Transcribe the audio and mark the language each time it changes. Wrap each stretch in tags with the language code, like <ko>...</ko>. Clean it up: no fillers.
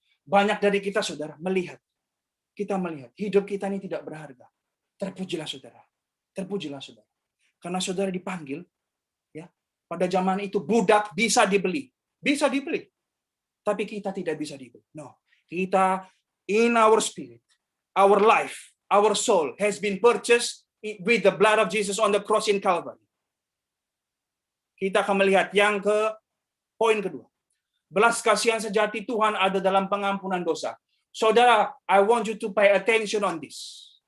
<id>Banyak dari kita, saudara, kita melihat hidup kita ini tidak berharga. Terpujilah saudara. Terpujilah saudara. Karena saudara dipanggil, ya. Pada zaman itu budak bisa dibeli. Bisa dibeli. Tapi kita tidak bisa dibeli.</id> <en>No.</en> <id>Kita</id> <en>in our spirit, our life, our soul has been purchased with the blood of Jesus on the cross in Calvary.</en> <id>Kita akan melihat yang ke poin kedua. Belas kasihan sejati Tuhan ada dalam pengampunan dosa.</id> <en>Saudara, I want you to pay attention on this.</en>